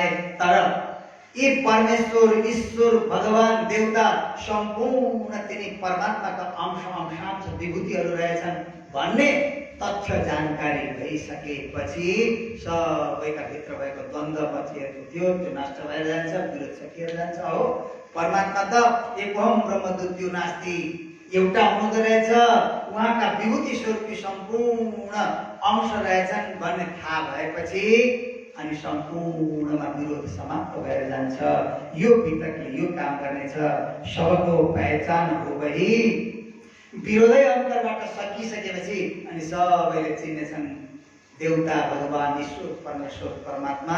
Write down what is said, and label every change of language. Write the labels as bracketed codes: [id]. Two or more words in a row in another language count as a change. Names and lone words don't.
[ne] तर यी परमेश्वर, ईश्वर, भगवान, देवता सम्पूर्ण तिनी परमात्माका अंशांश विभूतिहरू रहेछन् भन्ने तथ्य जानकारी भइसकेपछि सबैका भित्र भएको द्वन्द्व बचिएको थियो त्यो नष्ट भएर जान्छ, विरोध सकिएर जान्छ। हो परमात्मा त [sa] एकोहम ब्रह्मद्वितीयो नास्ति, [ne] एउटा हुँदो रहेछ, उहाँका विभूति स्वरूपी सम्पूर्ण अंश रहेछन् भन्ने थाहा भएपछि अनि सम्पूर्णमा विरोध समाप्त भएर जान्छ। यो वितकले यो काम गर्नेछ। सबको पहिचान हो भई विरोधै अन्तरबाट सकिसकेपछि अनि सबैले चिन्नेछन् देवता, भगवान, ईश्वर, परमेश्वर, परमात्मा।